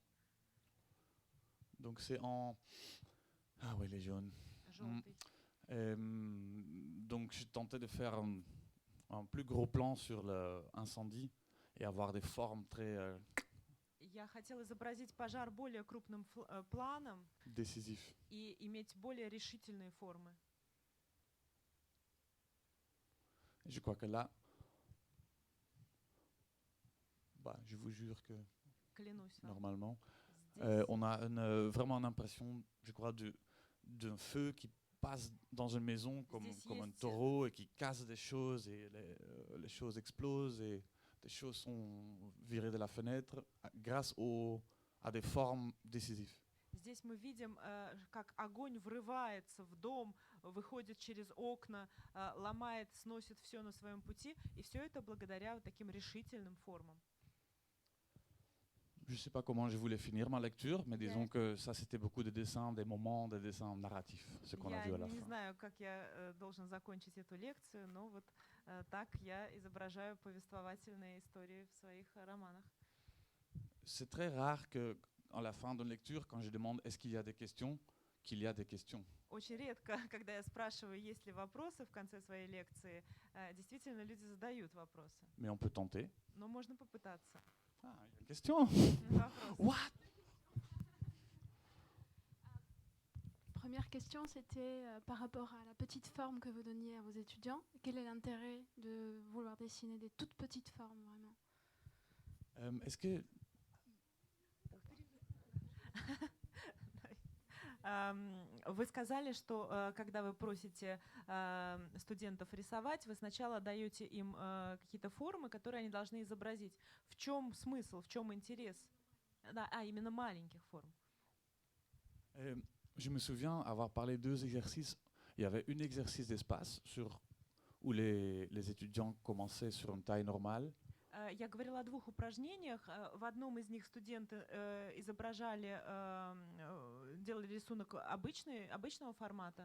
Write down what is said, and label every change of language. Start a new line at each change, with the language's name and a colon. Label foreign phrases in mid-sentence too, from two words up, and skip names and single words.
French: Donc c'est en... Ah ouais, les jaunes.
Russian: Желтый.
French: Donc je tentais de faire un plus gros plan sur l'incendie et avoir des formes très
Russian: Я хотела изобразить пожар более крупным планом
French: décisifs.
Russian: и иметь более решительные формы.
French: Je crois que là, je vous jure que
Russian: Клянусь вам.
French: normalement,
Russian: Здесь
French: on a vraiment une impression, je crois, d'un feu qui passe dans une maison comme un taureau et qui casse des choses et les choses explosent et des choses sont virées de la fenêtre grâce à des formes décisives.
Russian: Здесь мы видим, как огонь врывается в дом, выходит через окна, ломает, сносит все на своем пути, и все это благодаря вот таким решительным формам.
French: Je ne sais pas comment je voulais finir ma lecture, mais
Russian: Я-
French: disons que ça, c'était beaucoup de dessins, des moments, des dessins narratifs, ce qu'on a
Russian: Я
French: vu à la
Russian: не
French: fin.
Russian: знаю, как я должен закончить эту лекцию, но вот так я изображаю повествовательные истории в своих романах.
French: C'est très rare que, à la fin d'une lecture, quand je demande est-ce qu'il y a des questions, qu'il y a des questions.
Russian: Очень редко, когда я спрашиваю, есть ли вопросы в конце своей лекции, действительно люди задают вопросы.
French: Mais on peut tenter.
Russian: Но можно попытаться.
French: Ah, il y a une question.
Russian: Вопрос.
French: What? Première question, c'était par rapport à la petite forme que vous donniez à vos étudiants. Quel est l'intérêt de vouloir dessiner des toutes petites formes, vraiment? Est-ce que
Russian: Вы сказали, что когда вы просите студентов рисовать, вы сначала даете им какие-то формы, которые они должны изобразить. В чем смысл, в чем интерес? Да, именно маленьких форм.
French: Je me souviens avoir parlé de 2 exercices. Il y avait un exercice d'espace où les étudiants commençaient sur une taille normale.
Russian: Я говорила о 2 упражнениях. В одном из них студенты изображали, делали рисунок обычного формата.